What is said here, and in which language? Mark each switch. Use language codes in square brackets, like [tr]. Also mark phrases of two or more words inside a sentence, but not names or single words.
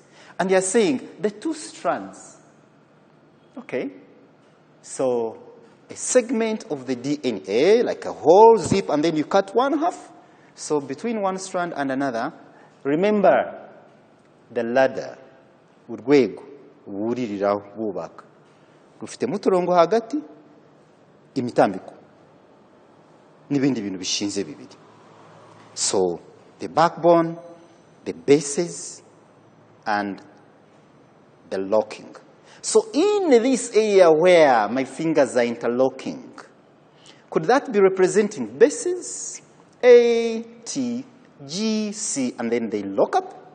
[en] And they're saying the 2 strands. Okay. So a segment of the DNA, like a whole zip, and then you cut 1/2. So between one strand and another, remember the ladder. [rn] Urwego wuririraho bubaka. Rufitemo uturongo hagati, imitambiko. N'ibindi bintu bishinze bibiri. [en] So the backbone, the bases, and the locking. So in this area where my fingers are interlocking, could that be representing bases? A, T, G, C, and then they lock up?